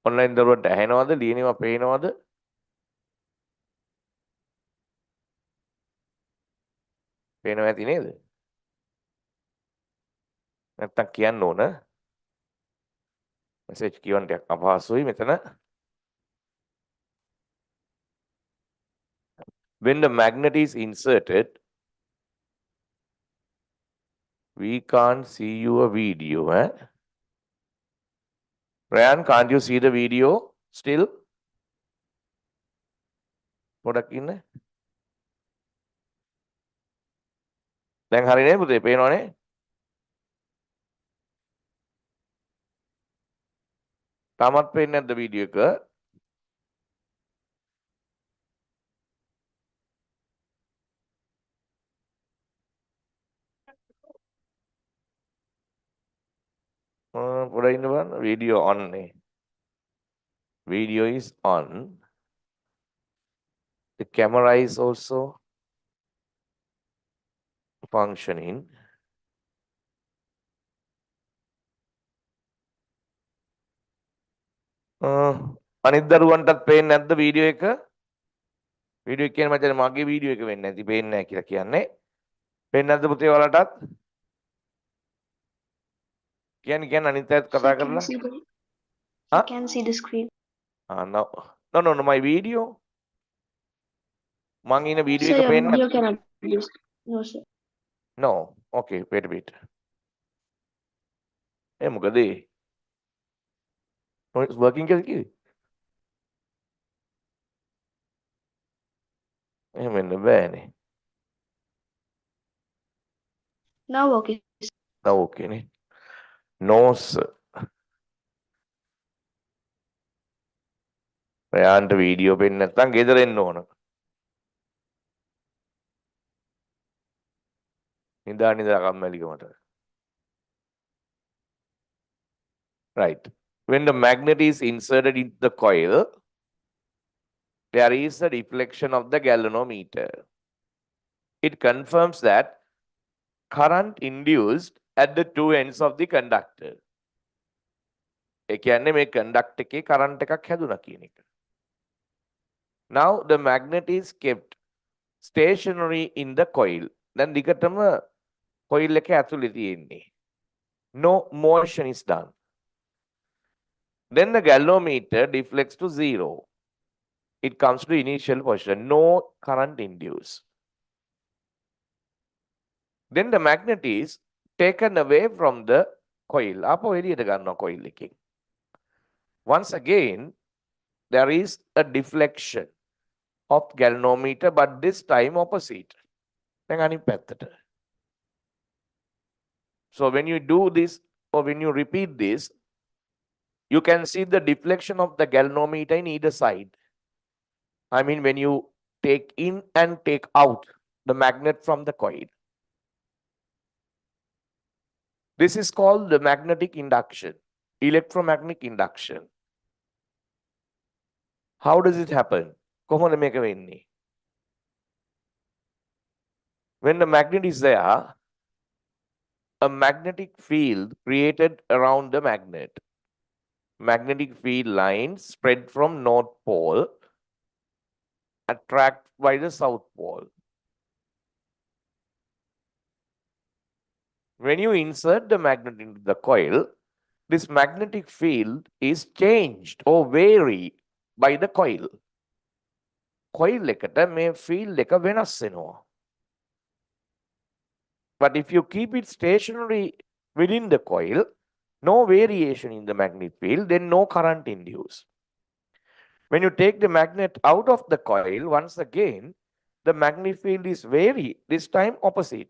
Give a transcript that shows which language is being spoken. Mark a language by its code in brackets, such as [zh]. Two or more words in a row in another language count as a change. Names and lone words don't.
[si] ඔන්ලයින් දරුවන්ට ඇහෙනවද? ලියනවා පේනවද? පේනවා ඇති නේද? නැත්තම් කියන්න ඕන. මෙසේජ් කියවන්න ටිකක් අපහසුයි මෙතන. [en] When the magnet is inserted, we can't see your video. Ryan, can't you see the video still? [si] පොඩක් ඉන්න. දැන් හරිනේ පුතේ පේනවනේ? තාමත් පේන්නේ නැද්ද වීඩියෝ එක? පොඩක් ඉන්න බලන්න. වීඩියෝ on නේ. [en] Video is on. The camera is also functioning. [si] අනිත් දරුවන්ටත් පේන්නේ නැද්ද වීඩියෝ එක? වීඩියෝ එක කියන්නේ මචං මගේ වීඩියෝ එක වෙන්නේ නැති පේන්නේ නැහැ කියලා කියන්නේ. පේන්නේ නැද්ද පුතේ ඔයාලටත්? කියන්නේ අනිත් අයත් කතා කරලා. [en] I can see the screen. No, my video. [si] මං ඉන්න වීඩියෝ [en] Sir, [si] එක [en] your [si] පේන්නේ [en] video cannot be used. No, sir. No. Okay, wait a bit. මොකද? It's working කියලා කිව්වේ. එහෙම වෙන්න බෑනේ. Now okay. Now okay නේ. No sir. [si] ඔයාන්ට වීඩියෝ පෙන්නේ නැත්නම් ගෙදර එන්න ඕන. නිදා කම්මැලිකමට. [en] Right. When the magnet is inserted into the coil, there is a deflection of the galvanometer. It confirms that current induced at the two ends of the conductor. [si] ඒ කියන්නේ මේ conductor එකේ current එකක් හැදුනා කියන එක. [en] Now the magnet is kept stationary in the coil. [si] දැන් දිගටම coil එක ඇතුලේ තියෙන්නේ. [en] No motion is done. Then the galvanometer deflects to 0. It comes to initial position. No current induced. Then the magnet is taken away from the coil. [si] අපෝ එළියට ගන්නවා coil එකෙන්. [en] Once again, there is a deflection of galvanometer, but this time opposite. [si] දැන් අනිත් පැත්තට. [en] So when you do this or when you repeat this, you can see the deflection of the galvanometer in either side. I mean, when you take in and take out the magnet from the coil. This is called the magnetic induction, electromagnetic induction. How does it happen? [si] කොහොමද මේක වෙන්නේ? [en] When the magnet is there, a magnetic field created around the magnet. Magnetic field lines spread from north pole, attract by the south pole. When you insert the magnet into the coil, this magnetic field is changed or vary by the coil. [si] Coil එකට මේ field එක වෙනස් වෙනවා. [en] But if you keep it stationary within the coil, no variation in the magnetic field, then no current induced. When you take the magnet out of the coil, once again, the magnetic field is vary, this time opposite.